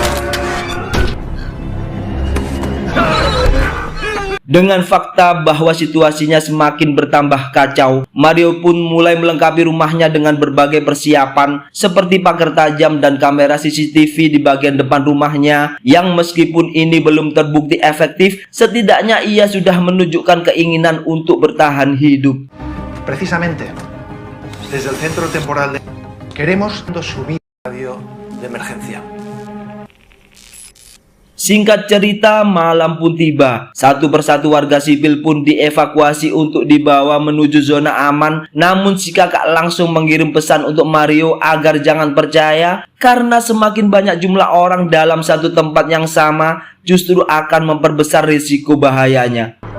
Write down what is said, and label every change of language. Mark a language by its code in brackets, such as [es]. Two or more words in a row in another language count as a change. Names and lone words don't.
[id] Dengan fakta bahwa situasinya semakin bertambah kacau, Mario pun mulai melengkapi rumahnya dengan berbagai persiapan seperti pagar tajam dan kamera CCTV di bagian depan rumahnya, yang meskipun ini belum terbukti efektif, setidaknya ia sudah menunjukkan keinginan untuk bertahan hidup. [es] Precisamente, desde el centro temporal de... queremos subir radio de emergencia. [id] Singkat cerita, malam pun tiba. Satu persatu warga sipil pun dievakuasi untuk dibawa menuju zona aman. Namun si kakak langsung mengirim pesan untuk Mario agar jangan percaya, karena semakin banyak jumlah orang dalam satu tempat yang sama justru akan memperbesar risiko bahayanya.